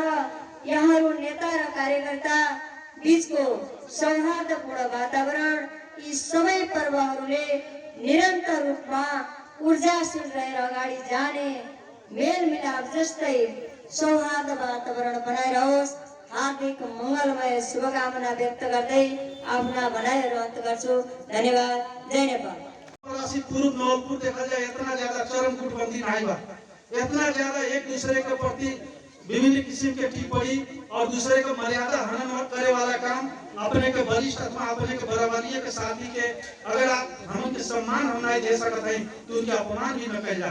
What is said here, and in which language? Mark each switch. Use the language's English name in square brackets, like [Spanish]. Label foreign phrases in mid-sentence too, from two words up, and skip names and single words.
[Nepali] यहाँहरू नेता र कार्यकर्ता बीचको सौहार्दपूर्ण वातावरण यी सबै पर्वहरूले निरन्तर रूपमा ऊर्जाशील रहेर अगाडि जाने मेलमिलाप जस्तै सौहार्द वातावरण बनाइरहोस्। हार्दिक मङ्गलमय शुभकामना व्यक्त गर्दै आफ्ना भनाइहरू अन्त गर्छु। धन्यवाद। जय नेपाल। [Bhojpuri] पूर्व नवलपुर देखा जाए इतना ज्यादा चरम गुटबंदी नहीं बा, इतना ज्यादा एक दूसरे के प्रति विभिन्न किस्म के टिप्पणी और दूसरे को मर्यादा हनन करे वाला काम अपने के वरिष्ठ अथवा अपने के बराबरी के साथी के अगर आप हम के सम्मान हम नहीं दे सकत हैं तो उनके अपमान भी न कैला।